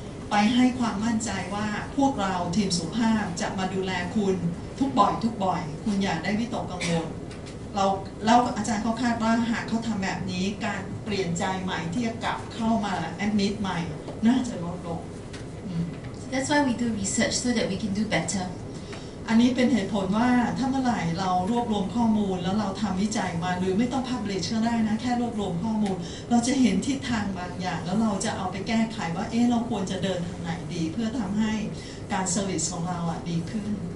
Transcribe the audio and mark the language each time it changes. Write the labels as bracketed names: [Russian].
[Thai] ไปให้ความมั่นใจว่าพวกเราทีมสุขภาพจะมาดูแลคุณทุกบ่อยคุณอย่าได้วิตกกังวลแล้วอาจารย์เขาคาดว่าหากเขาทำแบบนี้การเปลี่ยนใจใหม่ที่จะกลับเข้ามาแอดมิดใหม่น่าจะลดลง [English] So that's why we do research so that we can do better. [Thai] อันนี้เป็นเหตุผลว่าถ้าเมื่อไหร่เรารวบรวมข้อมูลแล้วเราทำวิจัยมาหรือไม่ต้อง publish ก็ได้นะแค่รวบรวมข้อมูลเราจะเห็นทิศทางบางอย่างแล้วเราจะเอาไปแก้ไขว่าเราควรจะเดินทางไหนดีเพื่อทำให้การเซอร์วิสของเราดีขึ้น